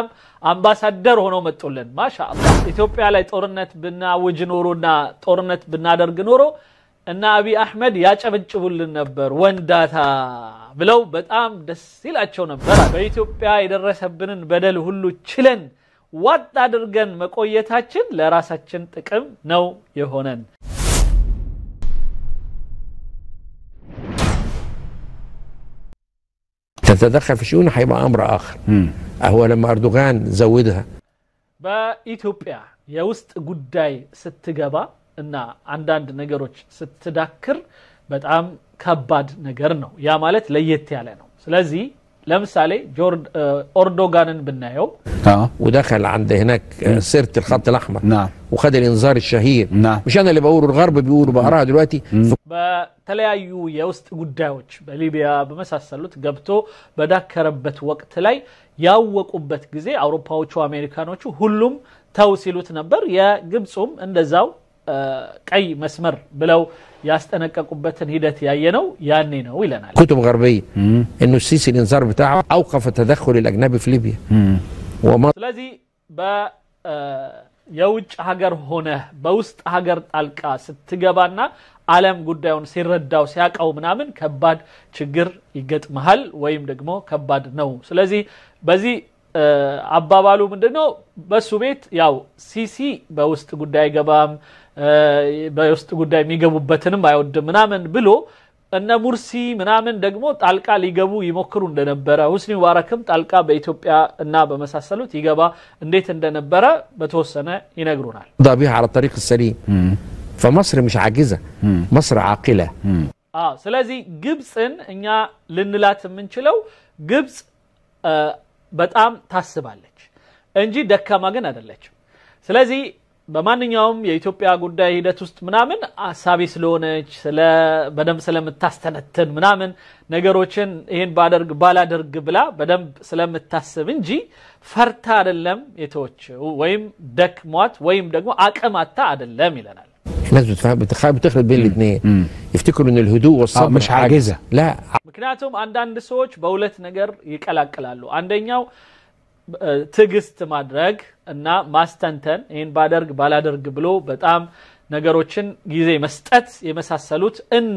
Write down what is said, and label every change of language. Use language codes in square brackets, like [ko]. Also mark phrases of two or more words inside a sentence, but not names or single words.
[am] አምባሳደር ሆኖ መጥቶልን ማሻአላህ ኢትዮጵያ ላይ ጦርነት ብናውጅ ኖሮና ጦርነት ብናደርግ ኖሮ እና አቢ አህመድ ያጨበጭቡልን ነበር ወንዳታ ብለው በጣም ደስ ይላቸው ነበር በኢትዮጵያ የደረሰብንን በደል ሁሉ ችለን ዋጥ አድርገን መቆየታችን ለራሳችን ጥቅም ነው የሆነን [ar] تتدخل في شؤون هيبقى امر اخر هو لما اردوغان زودها [am] በኢትዮጵያ የውስጥ ጉዳይ ስትገባ እና አንዳንድ ነገሮች ስትዳክር በጣም ከባድ ነገር ነው ያ ማለት ለየት ያለ ነው ስለዚህ ለምሳሌ أردوغان بنايو [ar] ودخل عند هناك سيرة الخط الأحمر نعم وخد الإنذار الشهير نعم مش أنا اللي بقوله الغرب بيقولوا بقراها دلوقتي [am] በተለያዩ የውስጥ ጉዳዮች በሊቢያ በመሳሰሉት ገብቶ በዳከረበት ወቅት ላይ ያወቁበት ጊዜ አውሮፓዎቹ አሜሪካኖቹ ሁሉም ተው ሲሉት ነበር የግብጽም እንደዛው ቀይ መስመር ብለው ያስጠነቀቁበትን ሂደት ያየነው ያኔ ነው ይለናል [ar] كتب غربيه انه السيسي الانذار بتاعه اوقف التدخل الاجنبي في ليبيا [am] ስለዚህ የውጭ ሀገር ሆነ በውስጥ ሀገር ጣልቃ ስትገባና ዓለም ጉዳዩን ሲረዳው ሲያቀው ምናምን ከባድ ችግር ይገጥማል ወይም ደግሞ ከባድ ነው ስለዚህ በዚህ አባባሉ ምንድነው በሱ ቤት ያው ሲሲ በውስጥ ጉዳይ ገባም በውስጥ ጉዳይ የሚገቡበትንም አይወድም ምናምን ብሎ እነ ሙርሲ ምናምን ደግሞ ጣልቃ ሊገቡ ይሞክሩ እንደነበረ ሁስኒ ሙባረክም ጣልቃ በኢትዮጵያ እና በመሳሰሉት ይገባ እንዴት እንደነበረ በተወሰነ ይነግሩናል [ar] ضابها على الطريق السليم فمصر مش عاجزه مصر عاقله [am] ስለዚህ ግብጽን እኛ ልንላት የምንችለው ግብጽ በጣም ታስባለች እንጂ ደካማ ግን አይደለችም ስለዚህ በማንኛውም የኢትዮጵያ ጉዳይ ሂደት ውስጥ ምናምን አሳቢ ስለሆነች በደም ስለምታስተነተን ምናምን ነገሮችን ይሄን ባላደርግ ብላ በደም ስለምታስብ እንጂ ፈርታ አይደለም የተወችው ወይም ደክሟት ወይም ደግሞ አቅማታ አይደለም ይለናል [ar] الناس بتخلط بين الاثنين يفتكروا ان الهدوء والصبر مش عاجزه لا [am] ምክንያቱም አንዳንድ ሰዎች በሁለት ነገር ይቀላቀላሉ አንደኛው ትግስት ማድረግ እና ማስተንተን ይሄን ባላደርግ ብሎ በጣም ነገሮችን ጊዜ መስጠት የመሳሰሉት እና